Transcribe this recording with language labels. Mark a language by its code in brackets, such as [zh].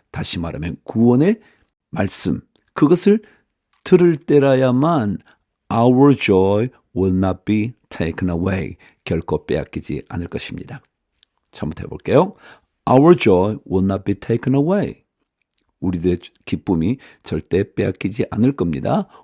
[ko] 다시 말하면 구원의 말씀. 그것을 들을 때라야만 [en] our joy will not be taken away. [ko] 결코 빼앗기지 않을 것입니다. 한번 해볼게요. [en] Our joy will not be taken away. [ko] 우리들의 기쁨이 절대 빼앗기지 않을 겁니다.